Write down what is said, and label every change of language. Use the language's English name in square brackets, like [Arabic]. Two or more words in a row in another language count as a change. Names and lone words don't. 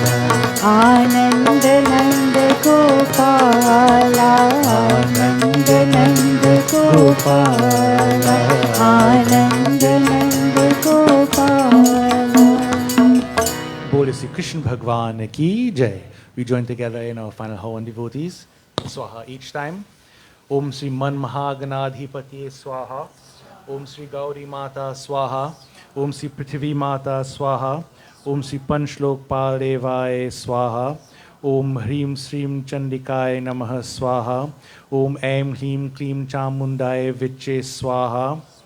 [Hindi] आनंद नंद गोपाल आनंद नंद गोपाल आनंद नंद गोपाल बोले श्री कृष्ण भगवान की जय. [English] We join together in our final Havan devotees. Swaha each time. [Sanskrit] ॐ श्री मन् महागणाधिपति स्वाहा. ॐ श्री गौरी माता स्वाहा. ॐ श्री पृथ्वी माता स्वाहा। ॐ श्री पञ्चलोक पालदेवाय स्वाहा. ॐ ह्रीं श्रीं चण्डिकायै नमः स्वाहा. ॐ ऐं ह्रीं क्लीं चामुण्डायै विच्चे स्वाहा.